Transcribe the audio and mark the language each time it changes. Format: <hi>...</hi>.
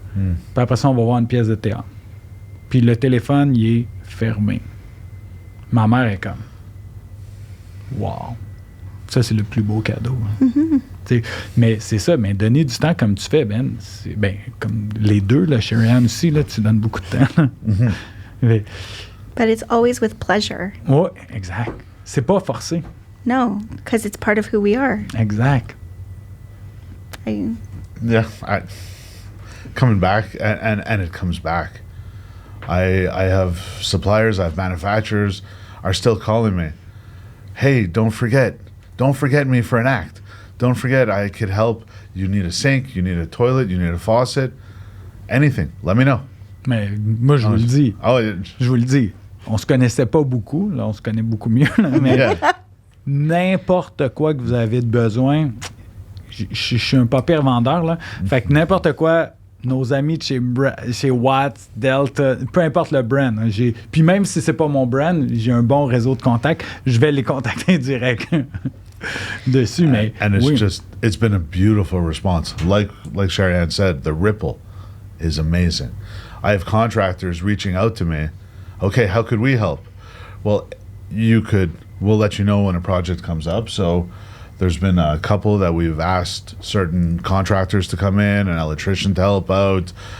<fr>Puis après ça, on va voir une pièce de théâtre. Puis le téléphone, il est fermé. Ma mère est comme, wow, ça, c'est le plus beau cadeau. Hein. T'sais, mais c'est ça, mais donner du temps comme tu fais, Ben, c'est comme les deux, là, Shari-Ann aussi, là, tu donnes beaucoup de temps. Là. Mais,</fr> <en>But it's always with pleasure.</en> <fr>ouais, exact. C'est pas forcé.</fr> <en>No, because it's part of who we are.</en> <fr>Exact.</fr> <en>Yeah, coming back, and it comes back. I have suppliers, I have manufacturers are still calling me. Hey, don't forget me for an act. Don't forget I could help. You need a sink, you need a toilet, you need a faucet, anything. Let me know.</en> <fr>Mais moi, je vous le dis. Oh, Je vous le dis. On se connaissait pas beaucoup. Là, on se connaît beaucoup mieux. Là, mais</fr> <en>yeah.</en> <fr>n'importe quoi que vous avez de besoin, je suis un pas pire vendeur. Là. Fait que n'importe quoi, nos amis de chez Watts, Delta, peu importe le brand. Hein, puis même si c'est pas mon brand, j'ai un bon réseau de contacts, je vais les contacter direct dessus. Mais</fr> <en>and it's</en> <fr>oui.</fr> <en>it's been a beautiful response. Like Shari-Ann said, the ripple is amazing. I have contractors reaching out to me. Okay, how could we help? Well, we'll let you know when a project comes up. So there's been a couple that we've asked certain contractors to come in, an electrician to help out.</en>